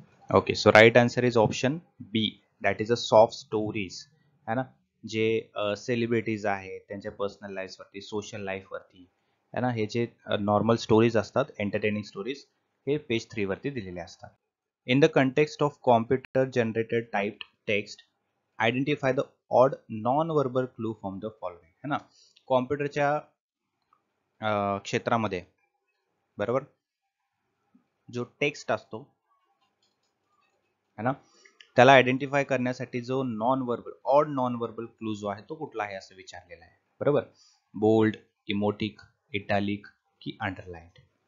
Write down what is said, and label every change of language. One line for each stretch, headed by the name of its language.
English: Okay, so right answer is option B, that is a soft stories, है ना.
Marathi: जे celebrities आहेत त्यांच्या पर्सनल लाईफवरती, सोशल लाईफवरती, है ना, हे जे नॉर्मल स्टोरीज असतात, एंटरटेनिंग स्टोरीज, हे पेज 3 वरती दिलेले असतात.
English: In the context of computer generated typed text, identify the odd non verbal clue from the following, है ना.
Marathi: कॉम्प्युटरच्या क्षेत्रामध्ये, बरोबर, जो टेक्स्ट असतो, है ना, त्याला आयडेंटिफाय करण्यासाठी जो non verbal, odd non verbal clue जो आहे तो कुठला आहे असं विचारलेलं आहे.
English: बरोबर, बोल्ड, इमोटिक, इटॅलिक की अंडरलाइन्ड.